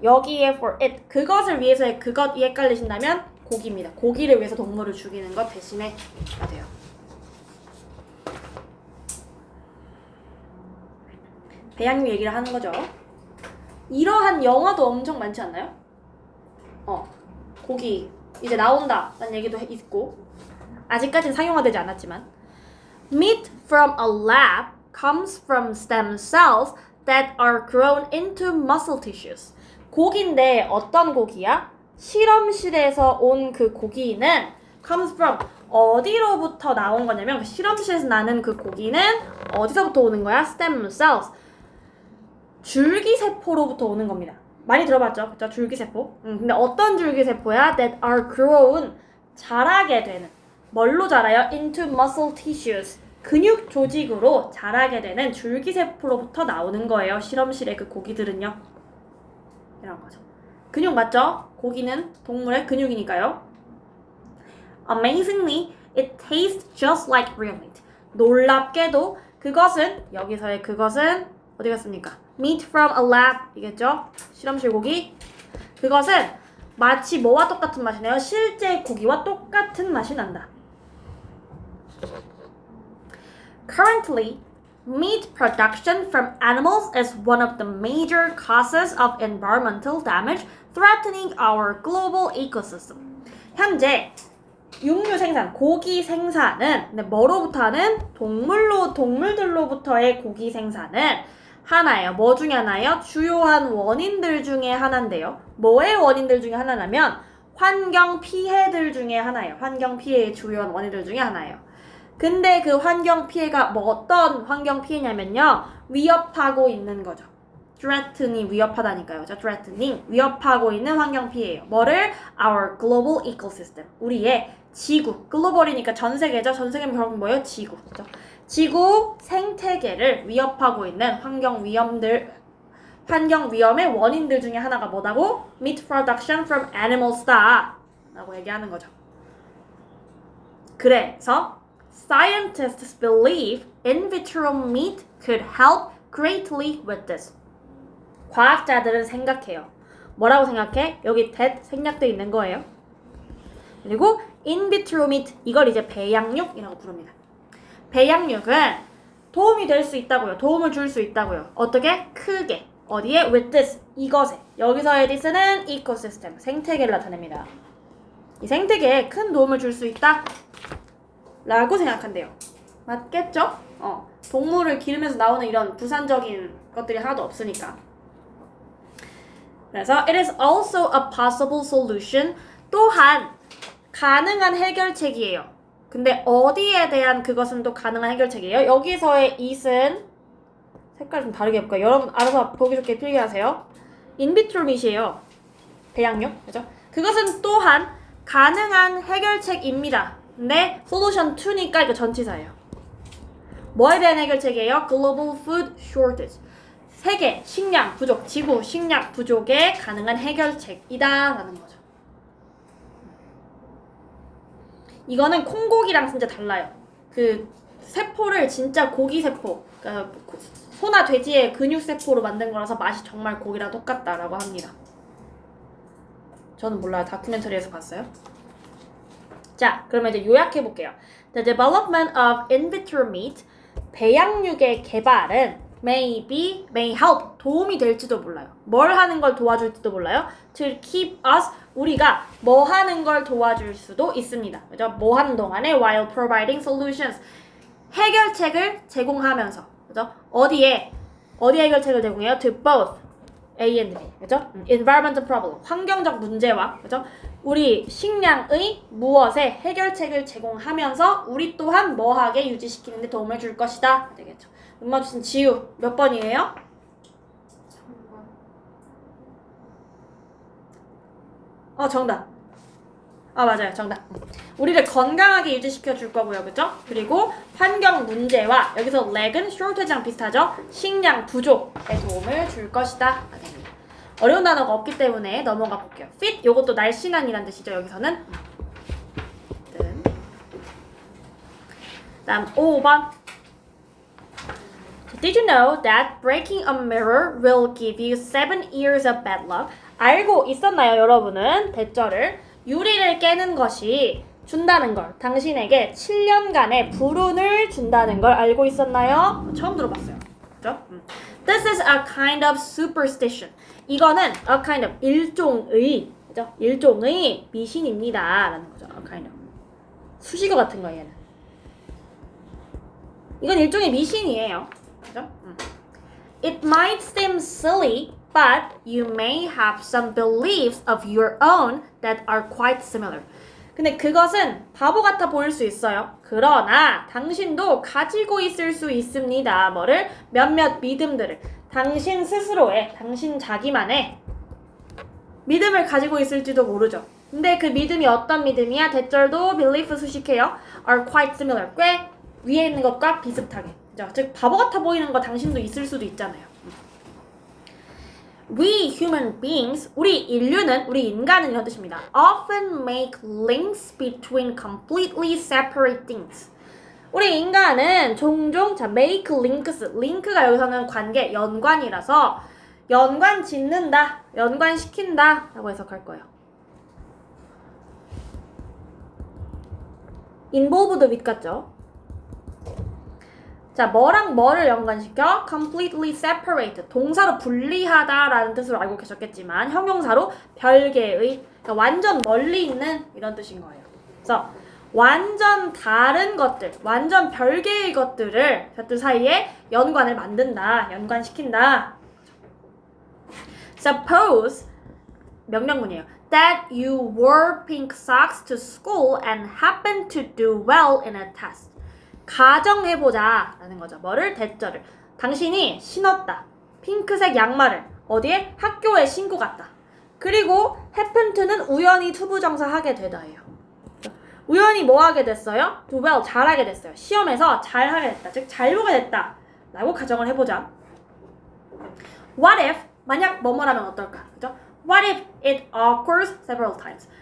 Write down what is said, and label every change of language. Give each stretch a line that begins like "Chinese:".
Korean: 여기에 for it, 그것을 위해서의 그것 이 헷갈리신다면 고기입니다. 고기를 위해서 동물을 죽이는 것 대신에가 돼요. 배양육 얘기를 하는 거죠. 이러한 영화도 엄청 많지 않나요? 고기 이제 나온다 라는 얘기도 있고 아직까지는 상용화되지 않았지만
English: Meat from a lab comes from stem cells that are grown into muscle tissues.
Korean: 고기인데 어떤 고기야? 실험실에서 온 그 고기는
English: comes from
Korean: 어디로부터 나온 거냐면 그 실험실에서 나는 그 고기는 어디서부터 오는 거야?
English: stem cells.
Korean: 줄기세포로부터 오는 겁니다. 많이 들어봤죠? 그쵸? 줄기세포. 근데 어떤 줄기세포야?
English: That are grown.
Korean: 자라게 되는. 뭘로 자라요?
English: Into muscle tissues.
Korean: 근육 조직으로 자라게 되는 줄기세포로부터 나오는 거예요. 실험실의 그 고기들은요. 이런 거죠. 근육 맞죠? 고기는 동물의 근육이니까요.
English: Amazingly, it tastes just like real meat.
Korean: 놀랍게도 그것은, 여기서의 그것은 어디 갔습니까?
English: Meat from a lab
Korean: 이겠죠? 실험실 고기. 그것은 마치 뭐와 똑같은 맛이 나요? 실제 고기와 똑같은 맛이 난다.
English: Currently, meat production from animals is one of the major causes of environmental damage threatening our global ecosystem.
Korean: 현재 육류 생산, 고기 생산은 근데 뭐로부터 하는? 동물들로부터의 고기 생산은 하나예요. 뭐 중에 하나예요? 주요한 원인들 중에 하나인데요. 뭐의 원인들 중에 하나냐면 환경 피해들 중에 하나예요. 환경 피해의 주요한 원인들 중에 하나예요. 근데 그 환경 피해가 뭐 어떤 환경 피해냐면요. 위협하고 있는 거죠. threatening, 위협하다니까요. threatening, 위협하고 있는 환경 피해예요. 뭐를?
English: Our global ecosystem.
Korean: 우리의 지구. 글로벌이니까 전 세계죠. 전 세계면 결국 뭐예요? 지구. 그렇죠? 지구 생태계를 위협하고 있는 환경 위험의 원인들 중에 하나가 뭐다고?
English: Meat production from animals
Korean: 다 라고 얘기하는 거죠.
English: 그래서 scientists believe in vitro meat could help greatly with this.
Korean: 과학자들은 생각해요. 뭐라고 생각해? 여기 that 생략되어 있는 거예요. 그리고 in vitro meat, 이걸 이제 배양육이라고 부릅니다. 배양육은 도움이 될 수 있다고요. 도움을 줄 수 있다고요. 어떻게? 크게. 어디에?
English: with this,
Korean: 이것에. 여기서의 this는 ecosystem, 생태계를 나타냅니다. 이 생태계에 큰 도움을 줄 수 있다 라고 생각한대요. 맞겠죠? 동물을 기르면서 나오는 이런 부산적인 것들이 하나도 없으니까.
English: 그래서 it is also a possible solution,
Korean: 또한 가능한 해결책이에요. 근데 어디에 대한 그것은 또 가능한 해결책이에요. 여기서의 it은 색깔 좀 다르게 해볼까요? 여러분 알아서 보기 좋게 필기하세요. 인비트로 밑이에요. 배양육, 그죠? 그것은 또한 가능한 해결책입니다. 근데 솔루션 2니까 이거 전치사예요. 뭐에 대한 해결책이에요?
English: Global Food Shortage.
Korean: 세계 식량 부족, 지구 식량 부족에 가능한 해결책이다 라는 거죠. 이거는 콩고기랑 진짜 달라요. 그 세포를 진짜 고기 세포, 그러니까 소나 돼지의 근육 세포로 만든 거라서 맛이 정말 고기랑 똑같다라고 합니다. 저는 몰라요. 다큐멘터리에서 봤어요. 자, 그러면 이제 요약해 볼게요.
English: The development of in vitro meat,
Korean: 배양육의 개발은
English: may help,
Korean: 도움이 될지도 몰라요. 뭘 하는 걸 도와줄지도 몰라요.
English: To keep us,
Korean: 우리가 뭐 하는 걸 도와줄 수도 있습니다. 그죠? 뭐 하는 동안에
English: while providing solutions,
Korean: 해결책을 제공하면서, 그죠? 어디에 해결책을 제공해요?
English: To both A and B, 그죠? Environmental problem,
Korean: 환경적 문제와, 그죠? 우리 식량의 무엇에 해결책을 제공하면서 우리 또한 뭐하게 유지시키는 데 도움을 줄 것이다. 되겠죠. 음마 주신 지우 몇 번이에요? 정답. 맞아요. 정답. 우리를 건강하게 유지시켜 줄 거고요. 그죠? 그리고 환경 문제와 여기서 lag은 shortage랑 비슷하죠? 식량 부족에 도움을 줄 것이다. 어려운 단어가 없기 때문에 넘어가 볼게요. fit, 요것도 날씬한이란 뜻이죠. 여기서는. 다음 5번.
English: Did you know that breaking a mirror will give you 7 years of bad luck?
Korean: 알고 있었나요, 여러분은? 대절을 유리를 깨는 것이 준다는 걸, 당신에게 7년간의 불운을 준다는 걸 알고 있었나요? 처음 들어봤어요. 그죠?
English: This is a kind of superstition.
Korean: 이거는
English: a kind of
Korean: 일종의, 그죠? 일종의 미신입니다. 라는 거죠. a kind of. 수식어 같은 거예요, 얘는. 이건 일종의 미신이에요. 그죠?
English: It might seem silly, but you may have some beliefs of your own that are quite similar.
Korean: 근데 그것은 바보 같아 보일 수 있어요. 그러나 당신도 가지고 있을 수 있습니다. 뭐를? 몇몇 믿음들을. 당신 스스로의, 당신 자기만의 믿음을 가지고 있을지도 모르죠. 근데 그 믿음이 어떤 믿음이야? 대절도 belief 수식해요.
English: are quite similar.
Korean: 꽤 위에 있는 것과 비슷하게. 그죠? 즉 바보 같아 보이는 거 당신도 있을 수도 있잖아요.
English: We human beings,
Korean: 우리 인류는, 우리 인간은 이런 뜻입니다.
English: often make links between completely separate things.
Korean: 우리 인간은 종종
English: make links,
Korean: 링크가 여기서는 관계, 연관이라서 연관 짓는다, 연관시킨다 라고 해석할 거예요. involved with 같죠? 자, 뭐랑 뭐를 연관시켜?
English: completely separate,
Korean: 동사로 분리하다 라는 뜻으로 알고 계셨겠지만 형용사로 별개의, 그러니까 완전 멀리 있는 이런 뜻인 거예요. 그래서 완전 다른 것들, 완전 별개의 것들을 그들 사이에 연관을 만든다, 연관시킨다.
English: Suppose,
Korean: 명령문이에요.
English: That you wore pink socks to school and happened to do well in a test.
Korean: 가정해보자 라는 거죠. 뭐를? 대절을. 당신이 신었다. 핑크색 양말을 어디에? 학교에 신고 갔다. 그리고
English: happen to
Korean: 는 우연히 투부정사하게 되다예요. 우연히 뭐 하게 됐어요?
English: do well,
Korean: 잘하게 됐어요. 시험에서 잘하게 됐다. 즉 잘 보게 됐다 라고 가정을 해보자.
English: What if,
Korean: 만약 뭐뭐라면 어떨까? 그죠?
English: What if it occurs several times?